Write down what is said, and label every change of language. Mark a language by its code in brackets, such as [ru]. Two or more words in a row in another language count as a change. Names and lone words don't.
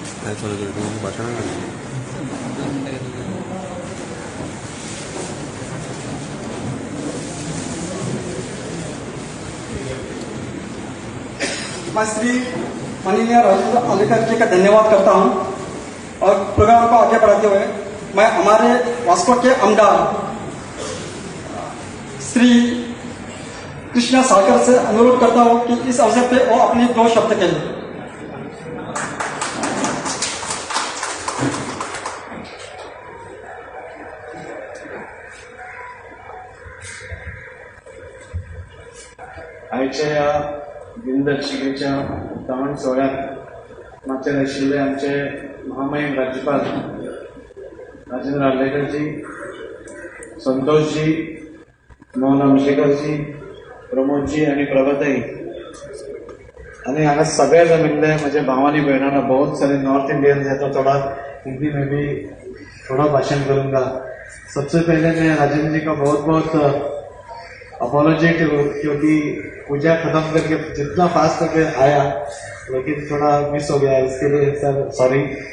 [mr] काय चालू केलं भाषण [hi] मैं श्री माननीय राजेंद्र आलेकर जी का धन्यवाद करता हूं और प्रोग्राम को आगे बढ़ाते हुए मैं हमारे वास्को के आमदार श्री कृष्णा सागर से अनुरोध करता हूं कि इस अवसर पे वो अपने 2 शब्द कहें। [kok] आजच्या या दिनदर्शिकेच्या उक्तावण सोहळ्यात मागच्या आशिल्ले आमचे महामहिम राज्यपाल राजेंद्र आर्लेकरजी, संतोषजी, मोहन अमशेकरजी, प्रमोदजी आणि प्रभाताई आणि हांगा सगळे जमिल्ले म्हज्या भावानी भयणांना [hi] बहुत सारे [en] North Indians [hi] हैं तो थोड़ा हिंदी में भी थोड़ा भाषण करूंगा। सबसे पहले मैं राजेंद्र जी का बहुत बहुत अपॉलॉजी क्योंकि पूजा खत्म करके जितना फास्ट करके आया लेकिन थोड़ा मिस हो गया, इसके लिए [en] sir sorry.